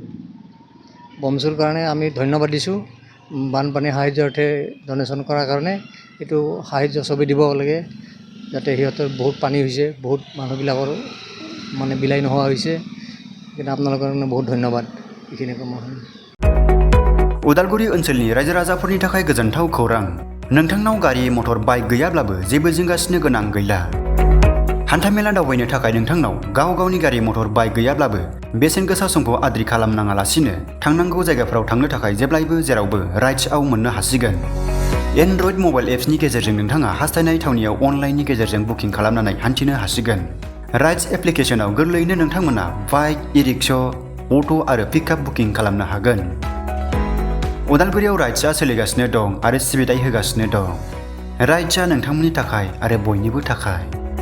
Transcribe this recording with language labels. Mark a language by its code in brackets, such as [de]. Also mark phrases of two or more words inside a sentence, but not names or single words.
[as] BoNSUৰ কাৰণে আমি ধন্যবাদ দিছোঁ বানপানী সাহায্যাৰ্থে ডনেশ্যন কৰাৰ কাৰণে এইটো সাহায্য চবেই দিব লাগে যাতে সিহঁতৰ বহুত পানী হৈছে বহুত মানুহবিলাকৰ মানে বিলাই নোহোৱা হৈছে কিন্তু আপোনালোকৰ কাৰণে বহুত ধন্যবাদ এইখিনি কম [brx] उदालगुरि ओनसोलनि रायजो राजाफोरनि थाखाय गोजोनथाव खौरां नोंथांनाव गारि [en] motor bike [brx] गैयाब्लाबो जेबो जिंगासिनो गोनां गैला हान्थामेला दावबायनो थाखाय नोंथांनाव गावनि गारि [en] motor bike [brx] गैयाब्लाबो बेसेन गोसा समखौ आद्रि खालामनाङालासिनो थांनांगौ जायगाफोराव थांनो थाखाय जेब्लायबो जेरावबो राइड्सआव मोननो हासिगोन [en] Android mobile [brx] एप्सनि गेजेरजों नोंथाङा हास्थायनाय थावनियाव अनलाइननि गेजेरजों बुकिं खालामनानै हान्थिनो हासिगोन राइड्स एप्लिकेशनाव गोरलैयैनो नोंथांमोना [en] bike e-rickshaw auto' [brx] आरो पिकआप बुकिं खालामनो हागोन उदालगुरियाव राइड्सआ सोलिगासिनो दं आरो सिबिथाय होगासिनो दं राइड्सआ नोंथांमोननि थाखाय आरो बयनिबो थाखाय